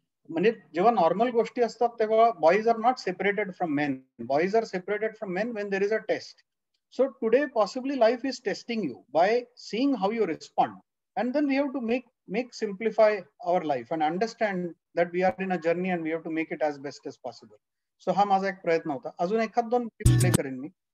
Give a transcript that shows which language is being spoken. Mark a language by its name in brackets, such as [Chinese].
[Marathi] म्हणजे जेव्हा नॉर्मल गोष्टी असतात तेव्हा [English] Boys are not separated from men, boys are separated from men when there is a test. So today possibly life is testing you by seeing how you respond, and then we have to make simplify our life and understand that we are in a journey and we have to make it as best as possible. [Marathi] So हा माझा एक प्रयत्न होता. अजून एखाद दोन play करेन मी.